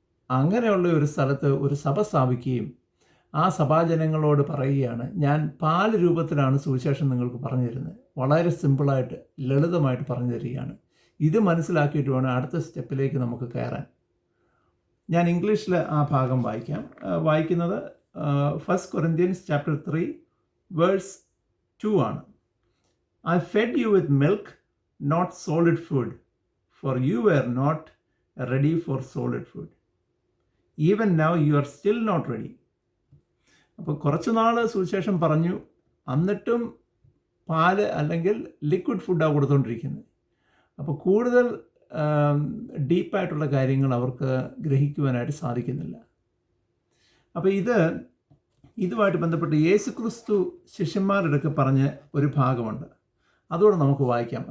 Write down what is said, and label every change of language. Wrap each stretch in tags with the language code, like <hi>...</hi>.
<ml>അങ്ങനെയുള്ള ഒരു സ്ഥലത്ത് ഒരു സഭ സ്ഥാപിക്കുകയും ആ സഭാജനങ്ങളോട് പറയുകയാണ്, ഞാൻ പാൽ രൂപത്തിലാണ് സുവിശേഷം നിങ്ങൾക്ക് പറഞ്ഞു തരുന്നത്. വളരെ സിമ്പിളായിട്ട്, ലളിതമായിട്ട് പറഞ്ഞു തരികയാണ്. ഇത് മനസ്സിലാക്കിയിട്ട് വേണം അടുത്ത സ്റ്റെപ്പിലേക്ക് നമുക്ക് കയറാൻ. ഞാൻ ഇംഗ്ലീഷിൽ ആ ഭാഗം വായിക്കുന്നത് 1 Corinthians chapter 3 verse 2 ആണ്.</ml> <en>I fed you with milk, not solid food, for you were not ready for solid food. Even now you are still not ready.</en> <ml>അപ്പോൾ കുറച്ച് നാൾ സുവിശേഷം പറഞ്ഞു, എന്നിട്ടും പാല് അല്ലെങ്കിൽ ലിക്വിഡ് ഫുഡാണ് കൊടുത്തുകൊണ്ടിരിക്കുന്നത്. അപ്പോൾ കൂടുതൽ ഡീപ്പായിട്ടുള്ള കാര്യങ്ങൾ അവർക്ക് ഗ്രഹിക്കുവാനായിട്ട് സാധിക്കുന്നില്ല. അപ്പോൾ ഇതുമായിട്ട് ബന്ധപ്പെട്ട് യേശുക്രിസ്തു ശിഷ്യന്മാരുടെ പറഞ്ഞ ഒരു ഭാഗമുണ്ട്, അതുകൂടെ നമുക്ക് വായിക്കാം.</ml>